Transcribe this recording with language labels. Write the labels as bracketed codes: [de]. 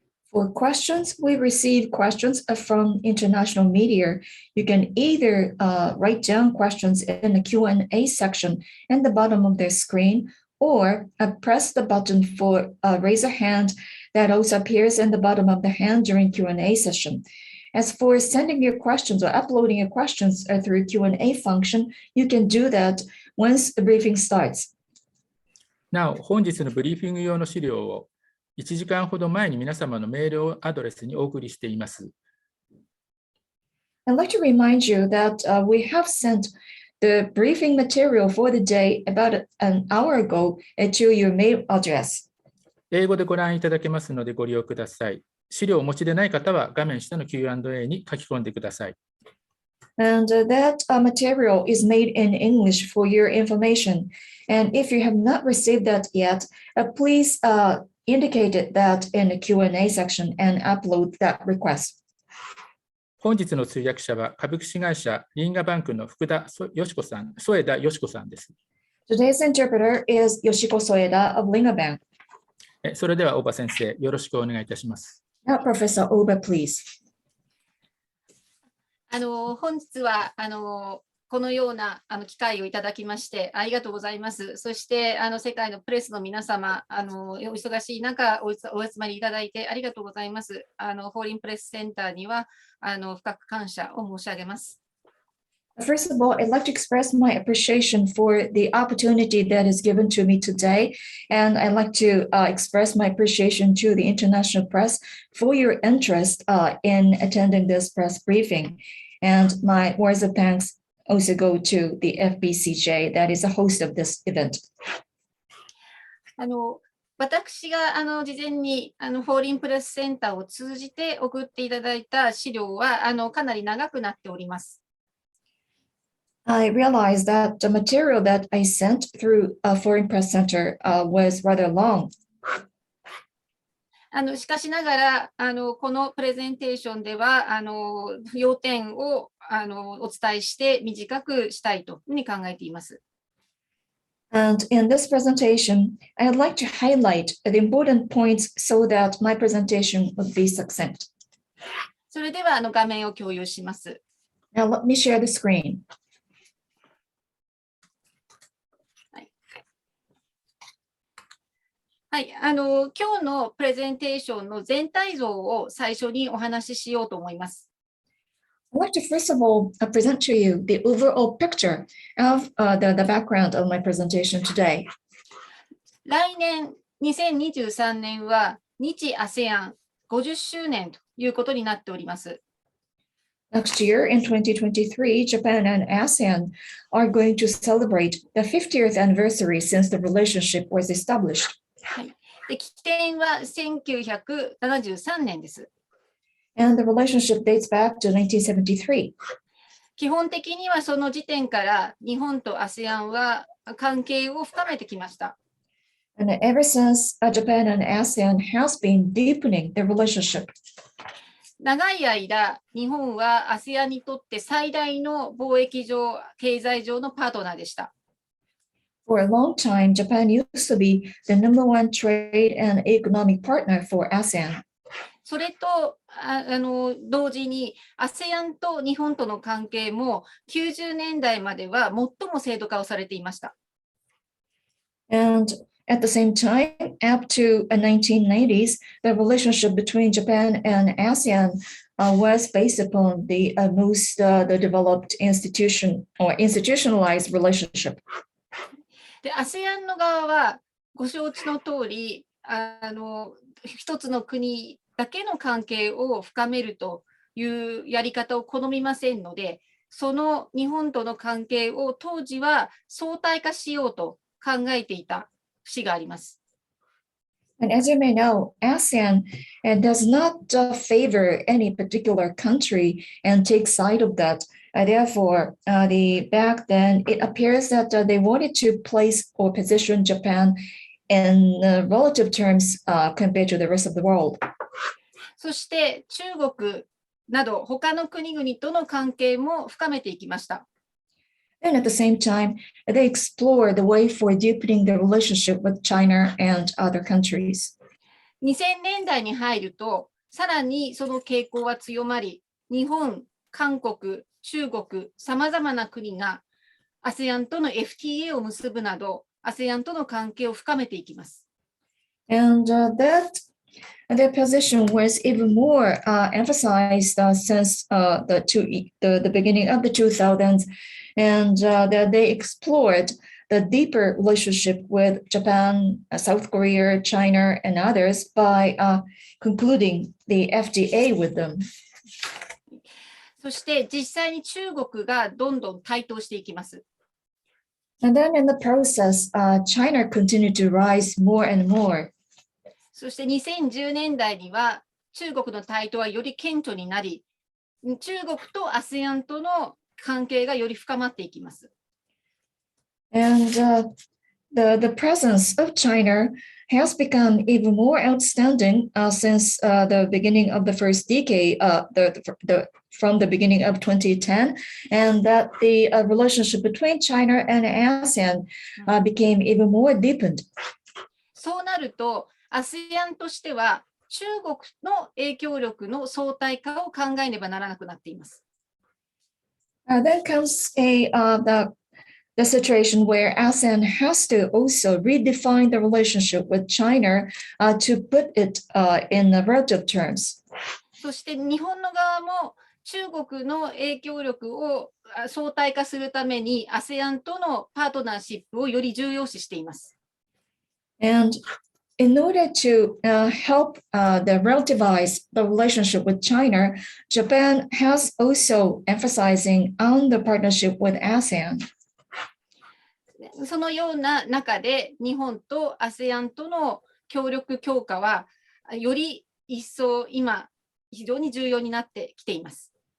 [en] For questions, we receive questions from international media. You can either write down questions in the Q&A section at the bottom of the screen, or press the button for raise a hand that also appears in the bottom of the hand during Q&A session. As for sending your questions or uploading your questions through Q&A function, you can do that once the briefing starts. [ja] なお、本日のブリーフィング用の資料を1時間ほど前に皆様のメールアドレスにお送りしています。 [en] I'd like to remind you that we have sent the briefing material for the day about an hour ago to your mail address. [ja] 英語でご覧いただけますのでご利用ください。資料をお持ちでない方は画面下の Q&A に書き込んでください。 [en] And that material is made in English for your information. And if you have not received that yet, please indicate that in the Q&A section and upload that request. [ja] 本日の通訳者は株式会社リンガバンクの福田よし子さん、添田よし子さんです。 [en] Today's interpreter is Yoshiko Soeda of Linga Bank. [ja] それでは大場先生、よろしくお願いいたします。 [en] Now, Professor Oba, please. [ja] 本日はこのような機会をいただきましてありがとうございます。そして世界のプレスの皆様、お忙しい中お集まりいただいてありがとうございます。フォーリンプレスセンターには深く感謝を申し上げます。 [en] First of all, I'd like to express my appreciation for the opportunity that is given to me today, and I'd like to express my appreciation to the international press for your interest in attending this press briefing. And my words of thanks also go to the FPCJ that is the host of this event. [ja] 私が事前にフォーリンプレスセンターを通じて送っていただいた資料はかなり長くなっております。 [en] I realized that the material that I sent through a Foreign Press Center was rather long. [ja] しかしながらこのプレゼンテーションでは要点をお伝えして短くしたいというふうに考えています。 [en] And in this presentation, I'd like to highlight the important points so that my presentation would be succinct. [ja] それでは画面を共有します。 [en] Now let me share the screen. [ja] はい、今日のプレゼンテーションの全体像を最初にお話ししようと思います。 [en] I'd like to first of all present to you the overall picture of the background of my presentation today. [ja] 来年2023年は日 ASEAN 50周年ということになっております。 [en] Next year, in 2023, Japan and ASEAN are going to celebrate the 50th anniversary since the relationship was established. [ja] はい、で起点は1973年です。 [en] And the relationship dates back to 1973. [ja] 基本的にはその時点から日本と ASEAN は関係を深めてきました。 [en] And ever since, Japan and ASEAN has been deepening their relationship. [ja] 長い間、日本は ASEAN にとって最大の貿易上、経済上のパートナーでした。 [en] For a long time, Japan used to be the number one trade and economic partner for ASEAN. [ja] それと同時に ASEAN と日本との関係も90年代までは最も制度化をされていました。 [en] And at the same time, up to the 1990s, the relationship between Japan and ASEAN was based upon the most the developed institution or institutionalized relationship. [ja] で、ASEAN の側はご承知の通り、一つの国だけの関係を深めるというやり方を好みませんので、その日本との関係を当時は相対化しようと考えていた節があります。 [en] And as you may know, ASEAN does not favor any particular country and take side of that. Therefore, back then, it appears that they wanted to place or position Japan in relative terms compared to the rest of the world. [ja] そして中国など他の国々との関係も深めていきました。 [en] And at the same time, they explore the way for deepening the relationship with China and other countries. [ja] 2000年代に入ると、さらにその傾向は強まり、日本、韓国、中国、さまざまな国が ASEAN との FTA を結ぶなど、ASEAN との関係を深めていきます。 [en] And their position was even more emphasized since the beginning of the 2000s, and that they explored the deeper relationship with Japan, South Korea, China, and others by concluding the FTA with them. [ja] そして実際に中国がどんどん台頭していきます。 [en] And then in the process, China continued to rise more and more. [ja] そして2010年代には中国の台頭はより顕著になり、中国と ASEAN との関係がより深まっていきます。 [en] And the presence of China has become even more outstanding since the beginning of the first decade, from the beginning of 2010, and that the relationship between China and ASEAN became even more deepened. [ja] そうなると、ASEAN としては中国の影響力の相対化を考えねばならなくなっています。 [en] Then comes the situation where ASEAN has to also redefine the relationship with China to put it in the relative terms. [ja] そして日本の側も中国の影響力を相対化するために ASEAN とのパートナーシップをより重要視しています。 [en] And in order to help the relativize the relationship with China, Japan has also emphasizing on the partnership with ASEAN. [ja] そのような中で日本と ASEAN との協力強化はより一層今非常に重要になってきています。